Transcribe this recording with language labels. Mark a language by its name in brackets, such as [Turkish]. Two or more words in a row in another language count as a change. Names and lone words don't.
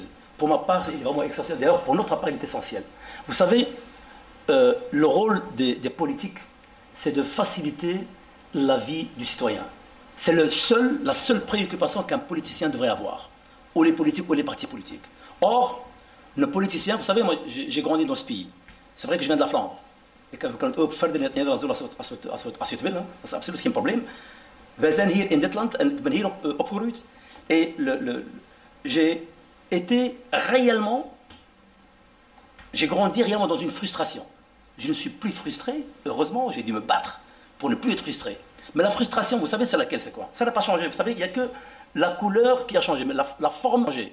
[French] Pour ma part, il est vraiment essentiel. D'ailleurs, pour notre part, il est essentiel. Vous savez, le rôle des politiques, c'est de faciliter la vie du citoyen. C'est la seule préoccupation qu'un politicien devrait avoir, ou les politiques ou les partis politiques. Or, nos politiciens, vous savez, moi j'ai grandi dans ce pays. C'est vrai que je viens de la Flandre. [Dutch] Ik kan het ook verder niet Nederlands doen als je het wil. Dat is absoluut geen probleem. Wij zijn hier in dit land en ik ben hier opgegroeid. [French] Et j'ai grandi réellement dans une frustration. Je ne suis plus frustré, heureusement, j'ai dû me battre pour ne plus être frustré. Mais la frustration, vous savez, c'est laquelle, c'est quoi? Ça n'a pas changé, vous savez, il n'y a que la couleur qui a changé, mais la forme a changé.